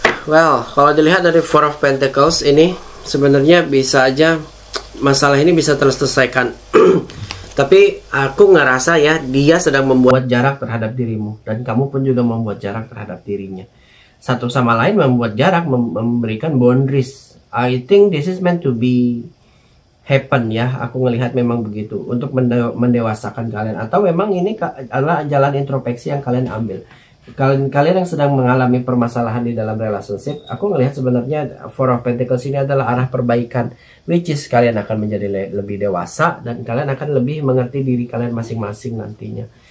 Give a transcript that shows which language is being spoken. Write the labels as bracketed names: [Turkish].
[Indonesian] Well, kalau dilihat dari Four of Pentacles ini, sebenarnya bisa aja masalah ini bisa terselesaikan. Tapi aku ngerasa ya, dia sedang membuat jarak terhadap dirimu, dan kamu pun juga membuat jarak terhadap dirinya. Satu sama lain membuat jarak, memberikan boundaries. [English] I think this is meant to be happen, ya. [Indonesian] Aku ngelihat memang begitu, untuk mendewasakan kalian, atau memang ini adalah jalan introspeksi yang kalian ambil. Kalian yang sedang mengalami permasalahan di dalam relationship, aku ngelihat sebenarnya Four of Pentacles ini adalah arah perbaikan, which is kalian akan menjadi lebih dewasa, dan kalian akan lebih mengerti diri kalian masing-masing nantinya.